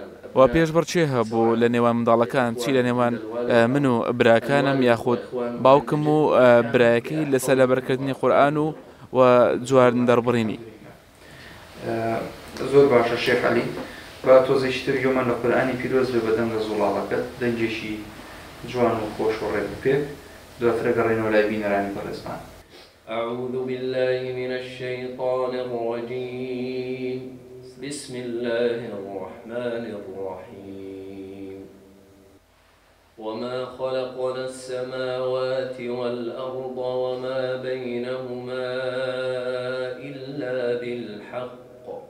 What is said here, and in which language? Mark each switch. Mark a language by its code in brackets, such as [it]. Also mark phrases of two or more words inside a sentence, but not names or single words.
[ckb] و پێشبڕ چێ هەبوو لە نێوان منداڵەکان، چی لە نێوان من و براکانم یاخود باوکم و برایەکەی لەسەر لەبەرکردنی قورئان و جوان دەربڕینی. زۆر باشە شێخ عەلی، با تۆزێکتر یۆمە لە قورئانی پیرۆز بێ بەدەنگە زوڵاڵەکەت، دەنگێکی جوان و خۆش و ڕێک پێ دواترە گەڕێنەوە لای بینەرانی بەڕێزمان. [ar] أعوذ بالله من الشيطان الرجيم بسم الله الرحمن الرحيم وما خلقنا السماوات والأرض وما بينهما إلا بالحق